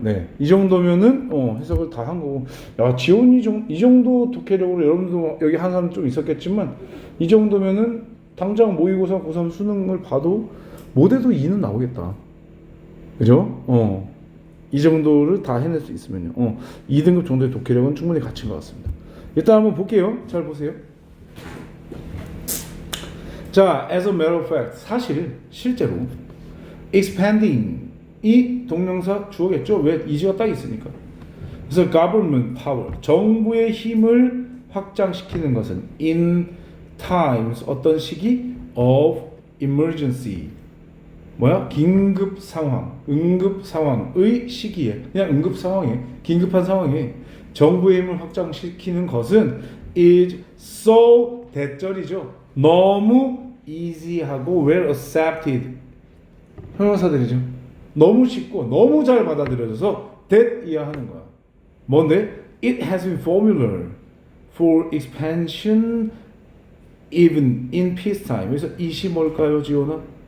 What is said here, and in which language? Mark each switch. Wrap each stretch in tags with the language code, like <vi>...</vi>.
<ko>네, 이 정도면은 해석을 다 한 거고. 야, 지원이 이 정도 독해력으로 여러분도 여기 한 사람 좀 있었겠지만 이 정도면은 당장 모의고사 고3 수능을 봐도 못해도 2는 나오겠다. 그죠? 이 정도를 다 해낼 수 있으면요. 2등급 정도의 독해력은 충분히 갖춘 것 같습니다. 일단 한번 볼게요. 잘 보세요. 자,</ko> <en>as a matter of fact,</en> <ko>실제로 expanding 이 동명사 주어겠죠? 왜 이지가 딱 있으니까. 그래서</ko> <en>government power,</en> <ko>정부의 힘을 확장시키는 것은</ko> <en>in times</en> <ko>어떤 시기</ko> <en>of emergency</en> <ko>긴급 상황, 응급 상황의 시기에 그냥 응급 상황에 긴급한 상황에 정부의 힘을 확장시키는 것은</ko> <en>is so</en> <ko>대절이죠. 너무 easy하고</ko> <en>well accepted</en> <ko>형용사들이죠. 너무 쉽고 너무 잘 받아들여져서 that 이해하는 거야. 뭔데?</ko> <en>It has been formula for expansion even in peacetime.</en> <ko>그래서 이시 뭘까요, 지원아?</ko>